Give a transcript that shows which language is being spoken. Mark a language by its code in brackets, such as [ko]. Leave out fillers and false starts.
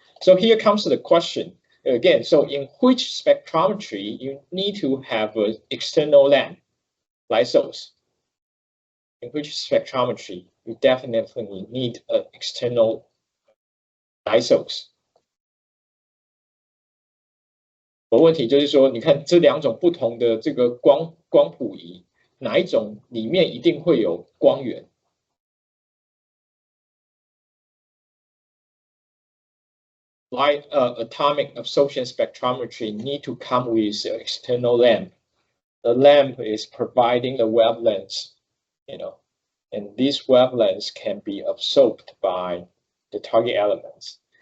[en] So here comes the question again. So in which spectrometry you need to have an external lamp, light source? In which spectrometry you definitely need an external lasers。 [zh] 问题就是说，你看这两种不同的这个光谱仪，哪一种里面一定会有光源？ [en] Light atomic absorption spectrometry need to come with an external lamp. The lamp is providing the wavelengths, and these wavelengths can be absorbed by the target elements.